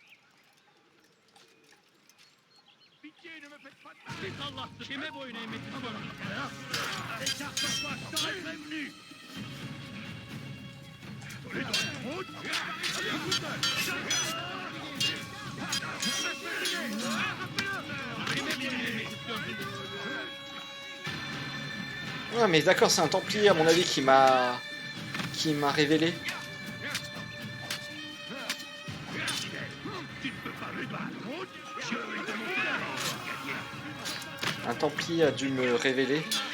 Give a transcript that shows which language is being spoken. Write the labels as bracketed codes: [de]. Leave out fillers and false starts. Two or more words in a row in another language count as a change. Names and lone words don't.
[fr] Pitié, ne me faites pas de mal. [tr] Git Allah, kime boyun eğmek istiyorsun? [fr] Écarte-toi, je t'aurais prévenu. On est dans la route. [tr] Kime boyun eğmek istiyorsun? [fr] Ouais, mais d'accord, c'est un Templier à mon avis qui m'a révélé. Tu ne peux pas me battre. Je vais te montrer la mort. Un Templier a dû me révéler.